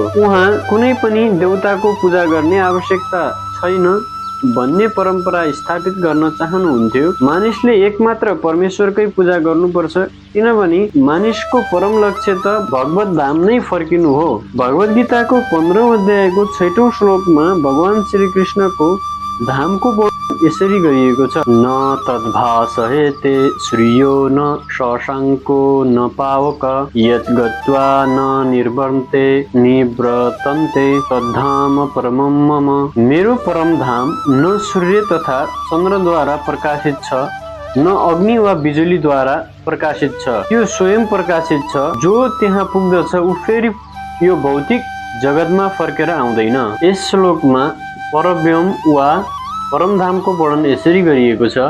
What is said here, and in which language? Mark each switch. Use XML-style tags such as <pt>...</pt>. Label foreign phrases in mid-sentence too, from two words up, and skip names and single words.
<ne>उहाँ कुनै पनि देवताको पूजा गर्ने आवश्यकता छैन भन्ने परम्परा स्थापित गर्न चाहनुहुन्थ्यो। मानिसले एकमात्र परमेश्वरकै पूजा गर्नुपर्छ, किनभने मानिसको परम लक्ष्य त भगवत धाम नै फर्किनु हो। भगवद गीताको 15औं अध्यायको 6औं श्लोकमा भगवान श्री कृष्णको धामको वर्णन यसरी गरिएको छ,</ne> <sa>न तद्भासहेते श्रियो न शशाङ्को न पावक यत् गत्वा न निर्वर्ते निव्रतन्ते तद्धाम परमं मम।</sa> <ne>मेरो परम धाम न सूर्य तथा चन्द्रद्वारा प्रकाशित छ, न अग्नि वा बिजुलीद्वारा प्रकाशित छ। त्यो स्वयं प्रकाशित छ। जो त्यहाँ पुग्दछ ऊ फेरि यो भौतिक जगतमा फर्केर आउँदैन। यस श्लोकमा परव्योम वा परमधामको वर्णन यसरी गरिएको छ।</ne>